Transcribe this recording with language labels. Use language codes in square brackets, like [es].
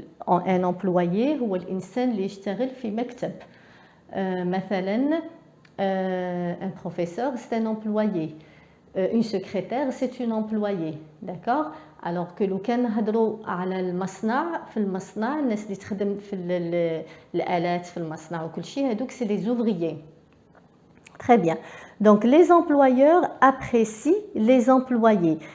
[ar] un employé هو الإنسان اللي يشتغل في مكتب. [fr] مثلا un professeur c'est un employé. Une secrétaire c'est une employée, d'accord? alors que [ar] لو كان نهضروا على المصنع في المصنع الناس اللي تخدم في الآلات في المصنع وكل شيء هذوك [fr] c'est les ouvriers. Très bien. Donc les employeurs apprécient les employés.